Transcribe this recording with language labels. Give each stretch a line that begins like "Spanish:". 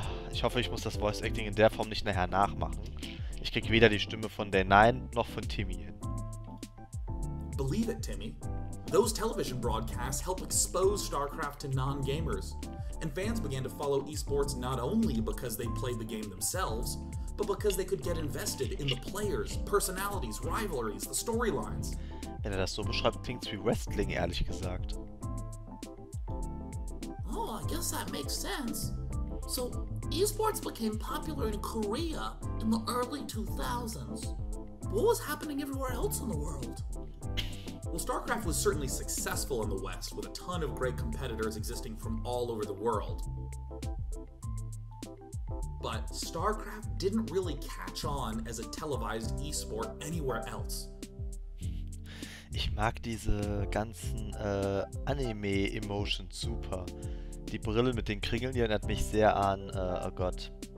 German: Ich hoffe, ich muss das Voice Acting in der Form nicht nachher nachmachen. Ich krieg weder die Stimme von Day9 noch von Timmy hin.
English: Believe it, Timmy. Those television broadcasts help expose StarCraft to non-gamers, and fans began to follow esports not only because they played the game themselves, but because they could get invested in the players, personalities, rivalries, the storylines.
German: Wenn er das so beschreibt, klingt's wie Wrestling, ehrlich gesagt.
English: Oh, I guess that makes sense. So, esports became popular in Korea in the early 2000s. What was happening everywhere else in the world? Well, StarCraft was certainly successful in the West, with a ton of great competitors existing from all over the world. But StarCraft didn't really catch on as a televised esport anywhere else.
German: Ich mag diese ganzen Anime-Emotions super. Die Brille mit den Kringeln, die erinnert mich sehr an, oh Gott.